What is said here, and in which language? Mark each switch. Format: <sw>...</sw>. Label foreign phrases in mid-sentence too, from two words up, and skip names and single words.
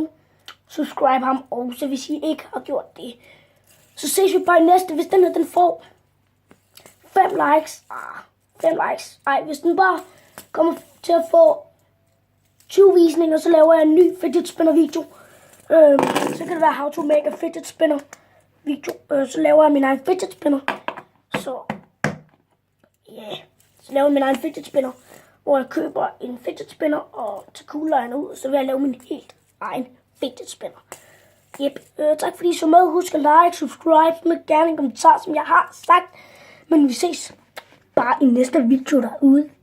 <da>Subscribe ham også, hvis I ikke har gjort det. Så ses vi bare i næste, hvis den her den får 5 likes. 5 likes. Ej, hvis den bare kommer til at få 20 visninger, så laver jeg en ny fidget spinner video. Så kan det være</da> <en>how to make a fidget spinner video.</en> <da>Så laver jeg min egen fidget spinner. Så laver jeg min egen fidget spinner, hvor jeg køber en fidget spinner og tager kuglerne ud. Så vil jeg lave min helt egen fidget spinner. Yep. Tak fordi I så med. Husk at like, subscribe, med gerne en kommentar, som jeg har sagt. Men vi ses bare i næste video derude.</da>